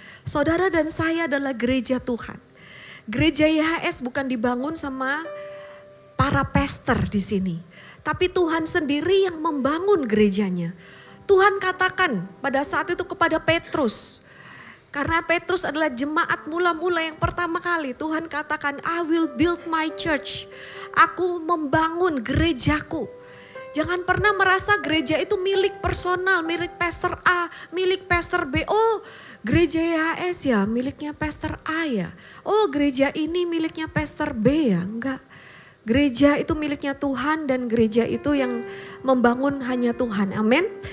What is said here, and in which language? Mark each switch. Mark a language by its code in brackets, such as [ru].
[id] Saudara dan saya adalah gereja Tuhan. Gereja YHS bukan dibangun sama para pastor di sini, tapi Tuhan sendiri yang membangun gerejanya. Tuhan katakan pada saat itu kepada Petrus, karena Petrus adalah jemaat mula-mula yang pertama kali. [en] Tuhan katakan, I will build my church. [id] Aku membangun gerejaku. Jangan pernah merasa gereja itu milik personal, milik pastor A, milik pastor B. Oh gereja YHS ya miliknya pastor A ya. Oh gereja ini miliknya pastor B ya. Enggak. Gereja itu miliknya Tuhan dan gereja itu yang membangun hanya Tuhan. Amin.